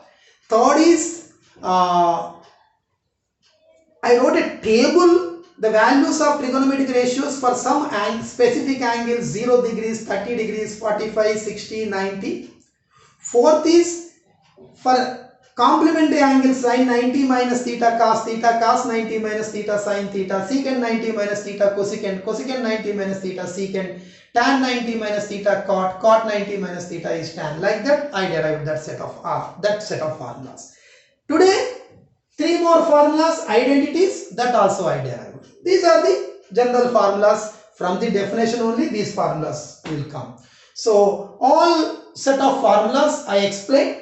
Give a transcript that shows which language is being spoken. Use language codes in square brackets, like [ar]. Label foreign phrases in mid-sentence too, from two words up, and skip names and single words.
[en] Third is I wrote a table, the values of trigonometric ratios for some specific angles, 0 degrees, 30 degrees, 45, 60, 90. Fourth is for complementary angles, sin 90 minus theta, cos 90 minus theta, sin theta, secant 90 minus theta, cosecant 90 minus theta, secant, tan 90 minus theta, cot 90 minus theta is tan. Like that I derived that set of formulas. Today 3 more formulas, identities, that also I derived. These are the general formulas. From the definition only these formulas will come. So all set of formulas I explained.